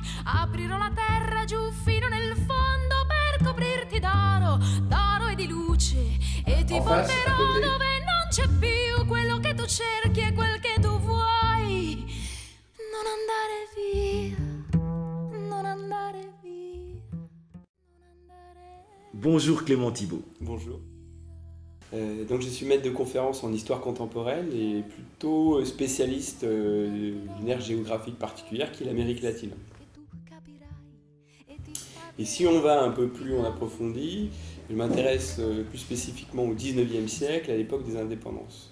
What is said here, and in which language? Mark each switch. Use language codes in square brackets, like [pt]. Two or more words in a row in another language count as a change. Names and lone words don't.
[it] Aprirò la terra giù fino nel fondo per coprirti d'oro, d'oro e di luce. E ti porterò dove non c'è più quello che tu cerchi e quel che tu vuoi. Non andare via, non andare via, non andare via. [fr] Bonjour Clément Thibault. Bonjour. Donc je suis maître de conférence en histoire contemporaine et plutôt spécialiste d'une aire géographique particulière qui est l'Amérique latine. Et si on va un peu plus en approfondi, je m'intéresse plus spécifiquement au 19e siècle, à l'époque des indépendances.